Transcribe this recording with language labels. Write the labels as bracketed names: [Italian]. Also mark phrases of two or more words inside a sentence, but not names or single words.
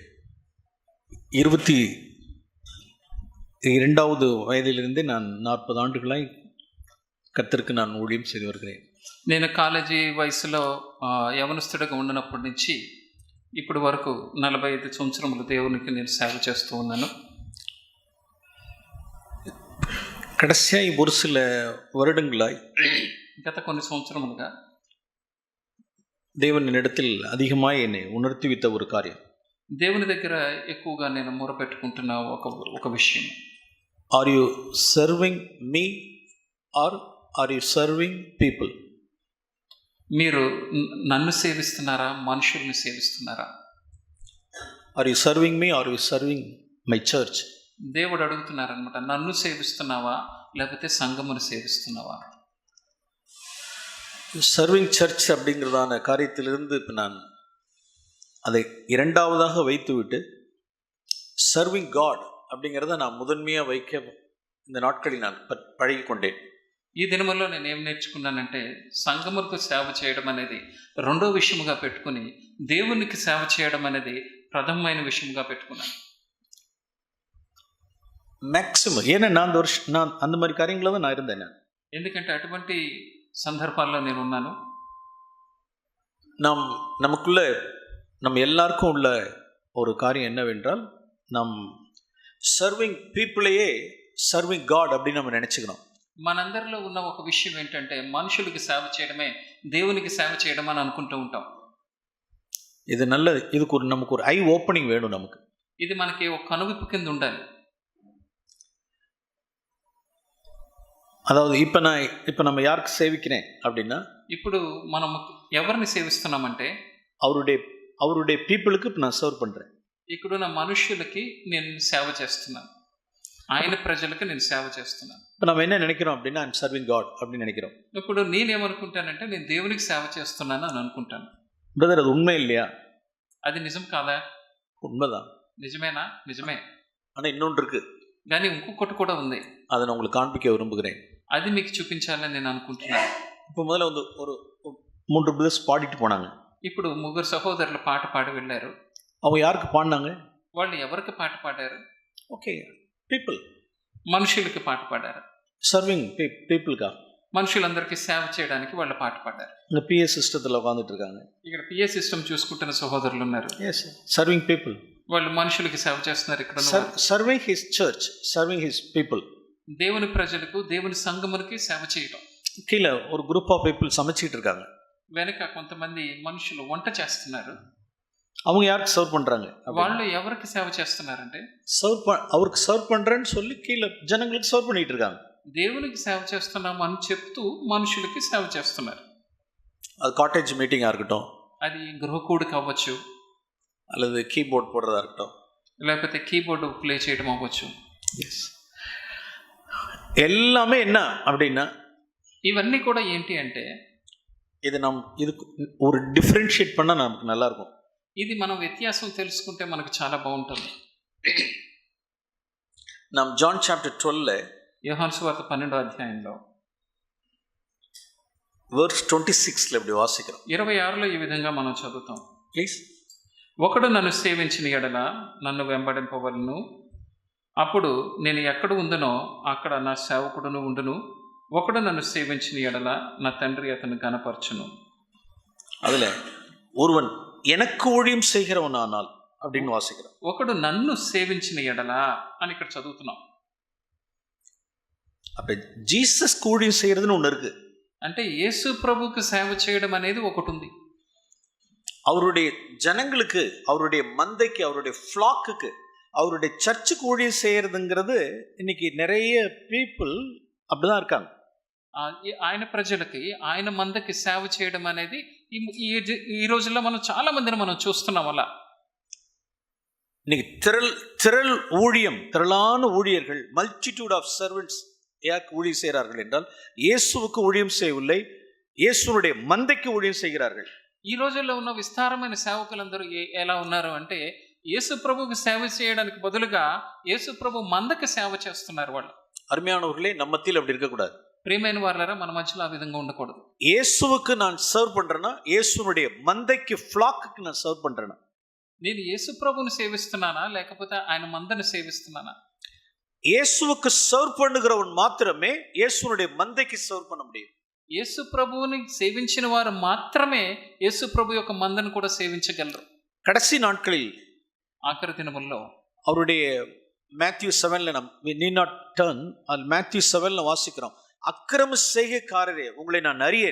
[Tamil] 22வது வயதிலிருந்தே நான் 40 ஆண்டுகளாய் கர்த்தருக்கு நான் ஊழியம் செய்து வருகிறேன். [Telugu] నేను కాలేజీ వయసులో యవనస్తుడిగా ఉన్నప్పటి నుంచి ఇప్పటి వరకు 45 సంవత్సరములు దేవునికి నేను సేవ చేస్తూ ఉన్నాను. [Tamil] கடைசியாய் ஒரு சில வருடங்களாய், [Telugu] గత కొన్ని సంవత్సరములుగా [Tamil] தேவன் என்னிடத்தில் அதிகமாக என்னை உணர்த்தி வைத்த ஒரு காரியம். [Telugu] దేవుని దగ్గర ఎక్కువగా నేను మొరపెట్టుకుంటున్న ఒక విషయం. [English] are you serving me or are you serving people? [Telugu] మీరు నన్ను సేవిస్తున్నారా, మనుషుల్ని సేవిస్తున్నారా? [English] are you serving me are you serving my church? [Telugu] దేవుడు అడుగుతున్నారనమాట, నన్ను సేవిస్తున్నావా లేకపోతే సంఘమును సేవిస్తున్నావా? [English] serving church [Tamil] அப்படிங்கிறதான காரியத்திலிருந்து இப்போ நான் அதை இரண்டாவதாக வைத்துவிட்டு [English] serving God [Tamil] அப்படிங்கிறத நான் முதன்மையாக வைக்க இந்த நாட்களில் நான் பழகி கொண்டேன். [Telugu] ఈ దినములో నేను ఏం నేర్చుకున్నానంటే, సంఘములకు సేవ చేయడం అనేది రెండో విషయముగా పెట్టుకుని దేవునికి సేవ చేయడం అనేది ప్రథమమైన విషయముగా పెట్టుకున్నాను. [Tamil] மேக்சிமம் ஏன்னா நான் அந்த மாதிரி காரியங்களில் தான் நான் இருந்தேன். [Telugu] ఎందుకంటే అటువంటి సందర్భాల్లో నేను ఉన్నాను. [Tamil] நமக்குள்ள நம்ம எல்லாருக்கும் உள்ள ஒரு காரியம் என்னவென்றால், நம் [English] serving people serving God [Tamil] அப்படின்னு நம்ம நினச்சிக்கணும். [Telugu] మనందరిలో ఉన్న ఒక విషయం ఏంటంటే, మనుషులకి సేవ చేయడమే దేవునికి సేవ చేయడం అని అనుకుంటూ ఉంటాం. [Tamil] ఇది நல்லது. இதுக்கு நமக்கு ஒரு [English] eye opening [Tamil] வேணும். நமக்கு [Telugu] ఇది మనకి ఒక కనువిప్పు కింద ఉండాలి. [Tamil] அதாவது இப்போ நம்ம யாருக்கு சேவிக்கிறேன் அப்படின்னா, [Telugu] ఇప్పుడు మనం ఎవరిని సేవిస్తున్నామంటే [Tamil] அவருடைய பீப்புளுக்கு இப்போ நான் సర్వ్ பண்ணுறேன். [Telugu] ఇక్కడున్న మనుషులకి నేను సేవ చేస్తున్నాను, ఆయన ప్రజలకు నేను సేవ చేస్తున్నాను. [Tamil] இப்போ நம்ம என்ன நினைக்கிறோம் அப்படின்னா, [English] I'm serving God [Tamil] அப்படின்னு நினைக்கிறோம். [Telugu] ఇప్పుడు నేనేమనుకుంటానంటే, నేను దేవునికి సేవ చేస్తున్నాను అని అనుకుంటాను. [Tamil] బ్రదర్, అది ఉண்மை இல்லையா? [Telugu] అది నిజం కాదా? [Tamil] உண்மைதான். [Telugu] నిజమేనా? నిజమే. [Tamil] ஆனால் இன்னொன்று இருக்கு, [Telugu] కానీ ఇంకొకటి కూడా ఉంది. [Tamil] அதை நான் உங்களுக்கு காண்பிக்க விரும்புகிறேன். [Telugu] అది మీకు చూపించాలని నేను అనుకుంటున్నాను. [Tamil] இப்போ முதல்ல வந்து ஒரு 3 பிரதர்ஸ் பாடிட்டு போனாங்க. [Telugu] ఇప్పుడు 3 సహోదరులు పాట పాడి వెళ్ళారు. [Tamil] அவங்க யாருக்கு பாடினாங்க? [Telugu] వాళ్ళు ఎవరికి పాట పాడారు? [English] okay, people, [Telugu] మనుషులకి పాట పాడారు. [English] serving people, [Telugu] మనుషులందరికీ సేవ చేయడానికి వాళ్ళు పాట పాడారు. [Tamil] இந்த పిఎస్ సిస్టத்தில் உட்காந்துட்டு இருக்காங்க. [Telugu] ఇక్కడ పిఎస్ సిస్టమ్ చూసుకుంటున్న సహోదరులు ఉన్నారు. [English] yes, serving people. [Telugu] వాళ్ళు మనుషులకి సేవ చేస్తున్నారు. ఇక్కడ [English] serving his church, serving his people. [Telugu] దేవుని ప్రజలకు, దేవుని సంఘమునికి సేవ చేయడం. [Tamil] கீழே ஒரு [English] group of people [Tamil] சமைச்சிட்டு இருக்காங்க. [Telugu] వెనక కొంతమంది మనుషులు వంట చేస్తున్నారు. [Tamil] அவங்க யாருக்கு சர்வ் பண்றாங்க? [Telugu] వాళ్ళు ఎవరికి సేవ చేస్తున్నారంటే, [Tamil] அவருக்கு சர்வ் பண்றேன்னு சொல்லி கீழே ஜனங்களுக்கு சர்வ் பண்ணிட்டு இருக்காங்க. [Telugu] దేవునికి సేవ చేస్తున్నాము అని చెప్తూ మనుషులకి సేవ చేస్తున్నారు. [Tamil] அது [English] cottage meeting [Tamil] இருக்கட்டும், [Telugu] అది గృహకూడిక అవ్వచ్చు, [Tamil] அல்லது கீபோர்ட் போடுறதா இருக்கட்டும், [Telugu] లేకపోతే కీబోర్డు ప్లే చేయడం అవ్వచ్చు. [Tamil] எல்லாமே என்ன அப்படின்னா, [Telugu] ఇవన్నీ కూడా ఏంటి అంటే, [Tamil] இதுக்கு ஒரு டிஃபரன்ஷியேட் பண்ணா நமக்கு நல்லா இருக்கும். [Telugu] ఇది మనం వ్యత్యాసం తెలుసుకుంటే మనకు చాలా బాగుంటుంది. [Tamil] நாம் ஜான் சாப்டர் 12 [Telugu] యోహాను సువార్త 12వ అధ్యాయంలో [Tamil] వర్స్ 26 இப்படி వాసిக்கிறோம். [Telugu] 26లో ఈ విధంగా మనం చదువుతాం. ప్లీజ్. ఒకడు నన్ను సేవించిన ఎడల నన్ను వెంబడింపవలను, అప్పుడు నేను ఎక్కడ ఉందునో అక్కడ నా సేవకుడును ఉండును. ఒకడు నన్ను సేవించిన ఎడల నా తండ్రి అతను గణపరచును. [Tamil] அதுல ஒருவன் எனக்கு ஊழியம் செய்கிறவனானால் அப்படின்னு வாசிக்கிறோம். [Telugu] ఒకడు నన్ను సేవించిన ఎడల అని ఇక్కడ చదువుతున్నాం. [Tamil] அப்போ ஜீசஸ் ஊழியம் செய்கிறதுன்னு ஒன்று இருக்குது. [Telugu] అంటే యేసు ప్రభువుకు సేవ చేయడం అనేది ఒకటి ఉంది. [Tamil] அவருடைய ஜனங்களுக்கு, அவருடைய மந்தைக்கு, அவருடைய ஃப்ளாக்குக்கு, அவருடைய சர்ச்சுக்கு ஊழியம் செய்கிறதுங்கிறது இன்னைக்கு நிறைய பீப்புள் அப்படிதான் இருக்காங்க. [Telugu] ఆయన ప్రజలకి, ఆయన మందకి సేవ చేయడం అనేది ఈ రోజుల్లో మనం చాలా మందిని మనం చూస్తున్నాం. అలా [Tamil] இன்னைக்கு திரள் ஊழியம், திரளான ஊழியர்கள், [English] multitude of servants [Tamil] யாருக்கு ஊழியம் செய்கிறார்கள் என்றால் இயேசுவுக்கு ஊழியம் செய்யவில்லை, இயேசுனுடைய மந்தைக்கு ஊழியம் செய்கிறார்கள். [Telugu] ఈ రోజుల్లో ఉన్న విస్తారమైన సేవకులందరూ ఎలా ఉన్నారు అంటే యేసు ప్రభువుకి సేవ చేయడానికి బదులుగా యేసు ప్రభు మందకి సేవ చేస్తున్నారు వాళ్ళు. [Tamil] அருமையானவர்களே, நம்ம மத்தியில் அப்படி இருக்கக்கூடாது. [Telugu] ప్రియమైన వారలారా, మన మధ్యలో ఆ విధంగా ఉండకూడదు. [Tamil] இயேசுவுக்கு நான் சர்வ் பண்றேன்னா, இயேசுனுடைய மந்தைக்கு ஃப்ளாக்குக்கு நான் சர்வ் பண்றேன்னா, [Telugu] నేను యేసు ప్రభువుని సేవిస్తున్నానా లేకపోతే ఆయన మందని సేవిస్తున్నానా? [Tamil] இயேசுவுக்கு சர்வ் பண்ணுகிறவன் மாத்திரமே இயேசுனுடைய மந்தைக்கு சர்வ் பண்ண முடியும். [Telugu] యేసు ప్రభువుని సేవించిన వారు మాత్రమే యేసు ప్రభు యొక్క మందను కూడా సేవించగలరు. [Tamil] கடைசி நாட்களில் [Telugu] ఆఖరి దినముల్లో [Tamil] அவருடைய மேத்யூ 7ல நாம் [English] need not turn, [Tamil] அது மேத்யூ 7ல வாசிக்கிறோம். அக்கிரம செய்கைக்காரரே உங்களை நான் அறியேன்.